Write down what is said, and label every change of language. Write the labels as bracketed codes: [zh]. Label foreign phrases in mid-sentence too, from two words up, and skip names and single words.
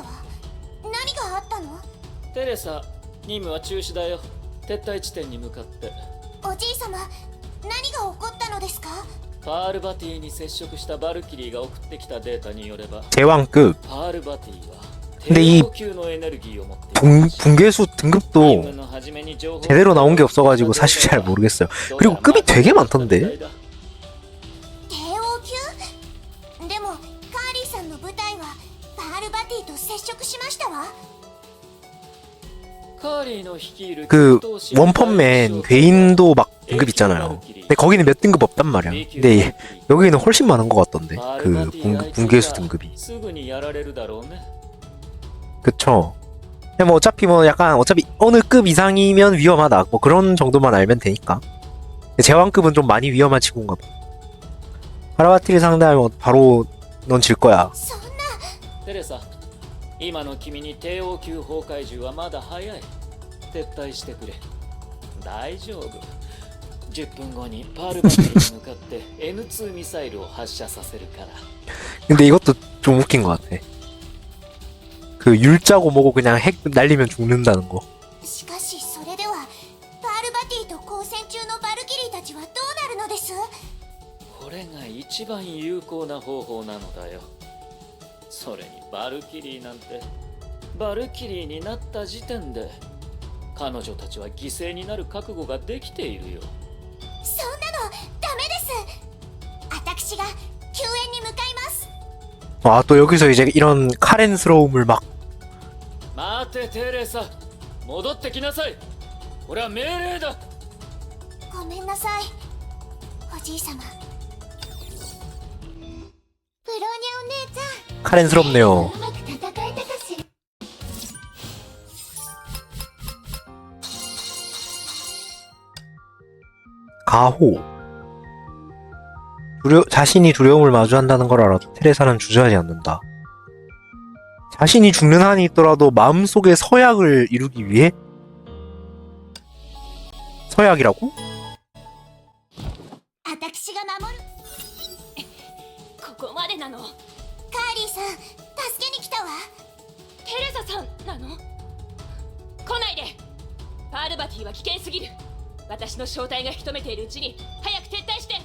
[ja] 何があったの？テレサ、任務は中止だよ。撤退地点に向かって。おじいさま、何が起こったのですか？パールバティに接触したバルキリーが送ってきたデータによれば、 [ko] 제왕급 [ja] パールバティは [ko] 근데 이 [ja] 低等級のエネルギーを持っている。 [ko] 붕괴수 등급도 제대로 나온 게 없어가지고 사실 잘 모르겠어요. 그리고 급이 되게 많던데. [ja] 帝王級？でもカーリーさんの部隊はパールバティと接触しましたわ。 [ko] 그 원펀맨 괴인도 막 등급 있잖아요. 근데 거기는 몇 등급 없단 말이야. 근데 여기는 훨씬 많은 것 같던데. 그 붕괴수 등급이. 그쵸. 근데 뭐 어차피 뭐 약간 어차피 어느 급 이상이면 위험하다. 뭐 그런 정도만 알면 되니까. 제왕급은 좀 많이 위험한 친구인가 봐. 파라바티를 상대하면 바로 넌 질 거야. [ja] そんな。テレサ、今の君に帝王級崩壊獣はまだ早い。撤退してくれ。大丈夫。10分後にパールバティに向かって N2 ミサイルを発射させるから。 [ko] 근데 이것도 좀 웃긴 것 같아. 그 율자고 뭐고 그냥 핵 날리면 죽는다는 거. [ja] しかしそれではパールバティと交戦中のバルキリーたちはどうなるのです？これが一番有効な方法なのだよ。それにバルキリーなんて、バルキリーになった時点で彼女たちは犠牲になる覚悟ができているよ。そんなのダメです。私が救援に向かいます。 [ko] 아, 또 여기서 이제 이런 카렌스러움을 막. [ja] 待てテレサ、戻ってきなさい。これは命令だ。ごめんなさい、おじいさま。ブローニャお姉ちゃん、 [ko] 카렌스럽네요. [ja] うまく戦えたかしら。 [ko] 가호. 자신이 두려움을 마주한다는 걸 알아도 테레사는 주저하지 않는다. 자신이 죽는 한이 있더라도 마음속에 서약을 이루기 위해? 서약이라고? [ja] 私が守る。ここまでなの？カーリーさん、助けに来たわ。テレサさんなの？来ないで。パールバティは危険すぎる。私の正体が引き止めているうちに早く撤退して。